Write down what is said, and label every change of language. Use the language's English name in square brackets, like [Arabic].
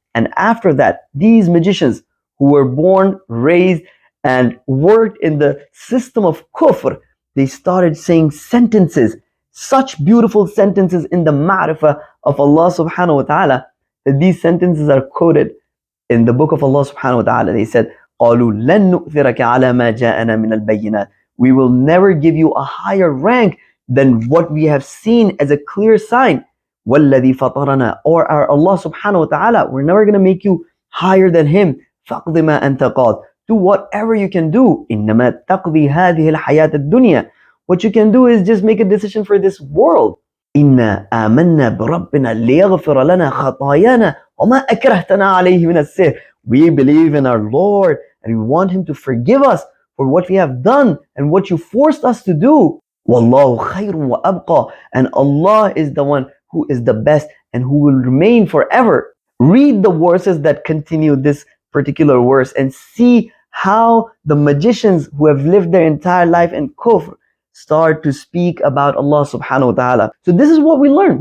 [English] And after that, these magicians who were born, raised, and worked in the system of kufr, they started saying sentences, such beautiful sentences in the ma'rifah of Allah subhanahu wa ta'ala, that these sentences are quoted in the book of Allah subhanahu wa ta'ala. They said, [Arabic] قَالُوا لَن نُؤْثِرَكَ عَلَى مَا جَاءَنَا مِنَ الْبَيِّنَاتِ. [English] We will never give you a higher rank than what we have seen as a clear sign. [Arabic] وَالَّذِي فَطَرَنَا, [English] or our Allah subhanahu wa ta'ala, we're never going to make you higher than him. [Arabic] فَقْضِ مَا أَنْتَ قَاضٍ, [English] do whatever you can do. [Arabic] إنما تقضي هذه الحياة الدنيا. [English] What you can do is just make a decision for this world. [Arabic] إنا آمنا بربنا ليغفر لنا خطايانا وما أكرهتنا عليه من السحر. [English] We believe in our Lord and we want Him to forgive us for what we have done and what you forced us to do. [Arabic] Wallahu khairun wa abqa. [English] And Allah is the one who is the best and who will remain forever. Read the verses that continue this particular verse and see how the magicians who have lived their entire life in kufr start to speak about Allah subhanahu wa ta'ala. So this is what we learn.